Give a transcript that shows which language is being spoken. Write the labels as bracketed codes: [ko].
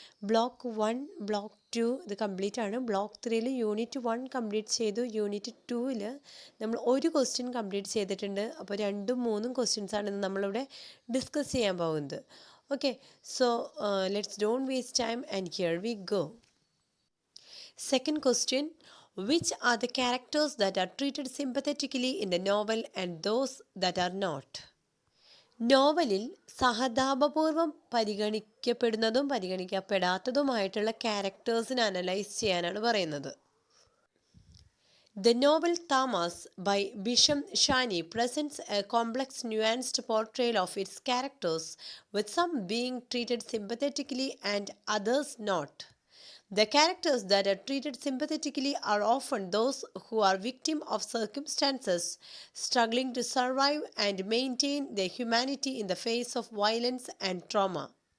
[ml] Block 1, block 2 ഇത് complete ആണ്. Block 3 unit 1 complete ചെയ്തു. യൂണിറ്റ് 2 നമ്മൾ ഒരു ക്വസ്റ്റ്യൻ കംപ്ലീറ്റ് ചെയ്തിട്ടുണ്ട്. അപ്പോൾ 2ഉം 3ഉം ക്വസ്റ്റ്യൻസ് ആണ് നമ്മളിവിടെ ഡിസ്കസ് ചെയ്യാൻ പോകുന്നത്. [en] Okay, so let's don't waste time and here we go. Second question, which are the characters that are treated sympathetically in the novel and those that are not? [ml] നോവലിൽ സഹതാപപൂർവം പരിഗണിക്കപ്പെടുന്നതും പരിഗണിക്കപ്പെടാത്തതുമായിട്ടുള്ള ക്യാരക്ടേഴ്സിനെ analyse ചെയ്യാനാണ് പറയുന്നത്. [en] The novel Tamas by Bisham Shani presents a complex, nuanced portrayal of its characters, with some being treated sympathetically and others not. The characters that are treated sympathetically are often those who are victims of circumstances, struggling to survive and maintain their humanity in the face of violence and trauma.